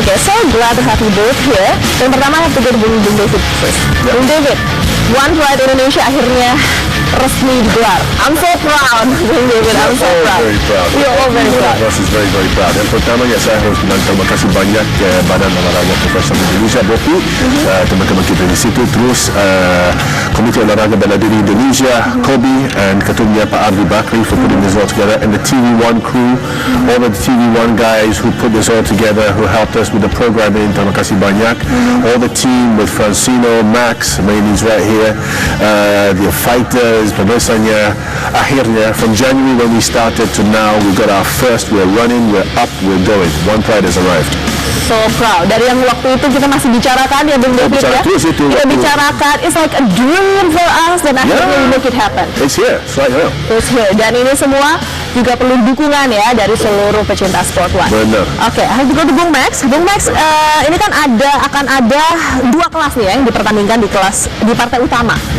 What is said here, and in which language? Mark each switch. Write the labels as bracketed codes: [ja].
[en] Okay, so glad to have you both here. [id] Yang pertama [en] I have to go to Bung David first. [id] Bung David, One Pride Indonesia akhirnya resmi digelar. [en] I'm so proud, Bung David. I'm so proud. Very proud. We are all very proud. All of us is very proud. [id] Yang pertama ya saya harus bilang terima kasih banyak ke Badan Olahraga Profesional Indonesia (BOPI), teman-teman kita di situ, terus [en] Komite Olahraga Bela Diri Indonesia (KOBI), and ketumnya Pak Ardi Bakri for putting this all together, and the TV1 crew, all of the TV1 guys who put this all together, who helped us with the programming. [id] Terima kasih banyak. [en] All the team with Francino, Max, Mainly's right here, the fighters, pemirsanya. Akhirnya, from January when we started to now, we got our first, we're running, we're up, we're going. One Pride has arrived. So proud. [id] Dari yang waktu itu kita masih bicarakan ya Bung David ya. Kita bicarakan, [en] it's like a dream for us [id] dan akhirnya [en] we make it happen. It's here, it's right here. It's here. [id] Dan ini semua juga perlu dukungan ya dari seluruh pecinta Sport One. Benar. Oke, harus juga ke Bung Max. Bung Max, ini kan akan ada dua kelas nih ya yang dipertandingkan di partai utama.